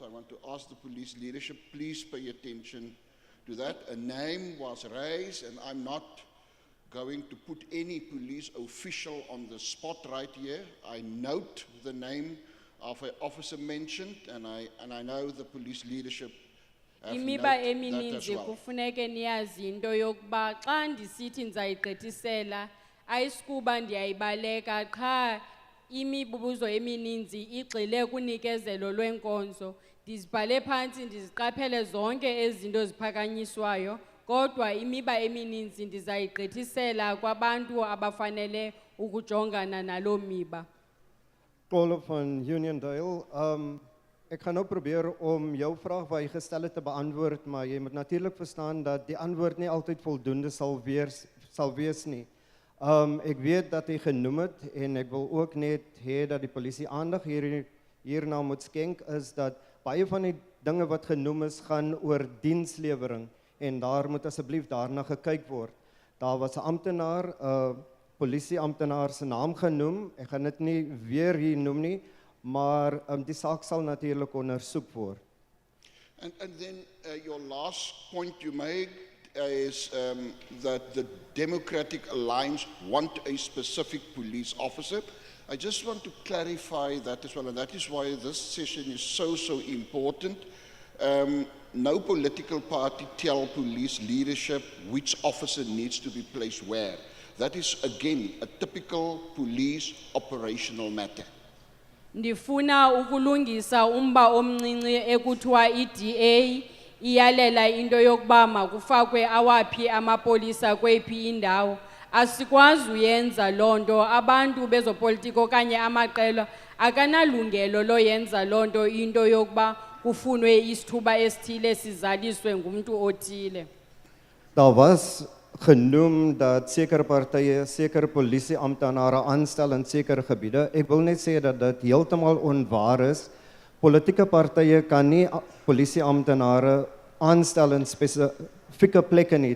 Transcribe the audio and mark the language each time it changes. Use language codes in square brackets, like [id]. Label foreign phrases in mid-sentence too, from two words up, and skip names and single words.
[en] I want to ask the police leadership, please pay attention to that. A name was raised, and I'm not going to put any police official on the spot right here. I note the name of an officer mentioned, and I know the police leadership have [xh] Imiba [en] noted that [xh] emininzi [en] as well. [xh] kufuneke niyazi into yokuba xa ndisithi ndizayigqithisela ayisikuba ndiyayibaleka qha imibuzo emininzi igxile kunikezelo lwenkonzo. Ndizibhale phantsi ndiziqaphele zonke ezinto ziphakanyiswayo, kodwa imiba emininzi ndizayigqithisela kwabantu abafanele ukujongana naloo miba. [af] Caller van Uniondale, ek gaan nou probeer om jou vraag wat jy gestel het te beantwoord, maar jy moet natuurlijk verstaan dat die antwoord nie altyd voldoende sal wees nie. Ek weet dat jy genoem het, en ek wil ook net hê dat die polisie aandag hierna moet skenk, is dat baie van die dinge wat genoem is, gaan oor dienslewering, en daar moet asseblief daarna gekyk word. Daar was 'n amptenaar, polisieamptenaar se naam genoem, ek gaan dit nie weer hier noem nie, maar die saak sal natuurlik ondersoek word. [en] And then your last point you made is that the Democratic Alliance want a specific police officer. I just want to clarify that as well, and that is why this session is so important. No political party tell police leadership which officer needs to be placed where. That is, again, a typical police operational matter. [xh] Ndifuna ukulungisa umba omncinci ekuthiwa iDA iyalela into yokuba makufakwe awaphi amapolisa kweyiphi indawo. Asikwazi uyenza loo nto, abantu bezopolitiko okanye amaqela akanalungelo loyenza loo nto into yokuba kufunwe isithuba esithile sizaliswe ngumntu othile. [af] Daar was genoem dat sekere partye sekere polisieamptenare aanstel in sekere gebiede. Ek wil net sê dat dit heeltemal onwaar is. Politieke partye kan nie polisieamptenare aanstel in spesifieke plekke nie.